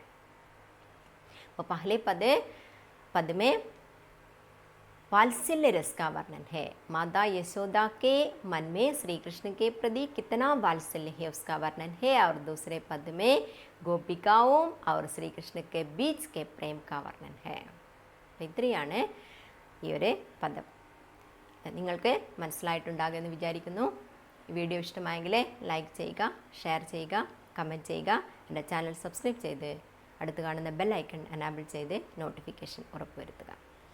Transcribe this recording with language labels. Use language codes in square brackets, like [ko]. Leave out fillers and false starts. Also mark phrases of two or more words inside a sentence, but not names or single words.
[hi] वो पहले पद में वात्सल्य रस का वर्णन है। माता यशोदा के मन में श्री कृष्ण के प्रति कितना वात्सल्य है उसका वर्णन है, और दूसरे पद में गोपिकाओं और श्री कृष्ण के बीच के प्रेम का वर्णन है. [ml] ഇത്രയാണ് ഈ ഒരു പദം. നിങ്ങൾക്ക് മനസ്സിലായിട്ടുണ്ടാകുമെന്ന് വിചാരിക്കുന്നു. ഈ വീഡിയോ ഇഷ്ടമായെങ്കിൽ ലൈക്ക് ചെയ്യുക, ഷെയർ ചെയ്യുക, കമൻറ്റ് ചെയ്യുക. എൻ്റെ ചാനൽ സബ്സ്ക്രൈബ് ചെയ്ത് അടുത്ത് കാണുന്ന [en] bell icon enable [ml] ചെയ്ത് നോട്ടിഫിക്കേഷൻ ഉറപ്പുവരുത്തുക.